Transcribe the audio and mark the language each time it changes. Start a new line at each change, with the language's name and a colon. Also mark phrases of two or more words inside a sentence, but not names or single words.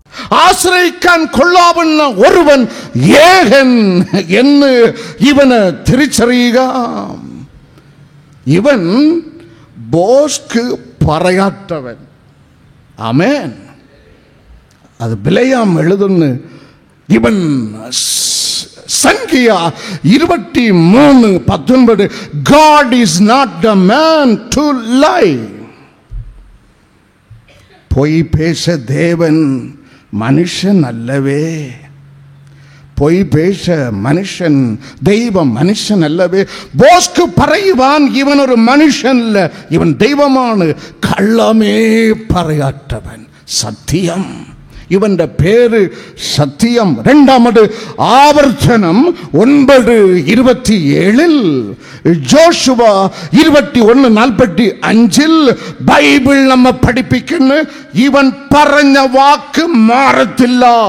Malayalam: ആശ്രയിക്കാൻ കൊള്ളാവുന്ന ഒരുവൻ ഏകൻ എന്ന് ഇവന് തിരിച്ചറിയുക. ഇവൻ ബോസ്ക്ക് പറയാത്തവൻ. ആമേൻ. അത് ബിലയാം എഴുതുന്നു. ഇവൻ സംഖ്യ
English: 23:19 God is not the man to lie.
Tamil: பொய் பேச தேவன் மனுஷன் அல்லவே. பொய் பேச மனுஷன் தெய்வம் மனுஷன் அல்லவே.
Malayalam: போஸ்க்கு പറയുവാൻ ഇവൻ ഒരു മനുഷ്യനല്ല, ഇവൻ ദൈവമാണ്. കള്ളമേ പറയാത്തവൻ. സത്യം. ഇവന്റെ പേര് സത്യം. രണ്ടാമത് ആവർത്തനം 9:27 ജോഷുവ 21:45 ബൈബിൾ നമ്മെ പഠിപ്പിക്കുന്നു, ഇവൻ പറഞ്ഞ വാക്ക് മാറത്തില്ല.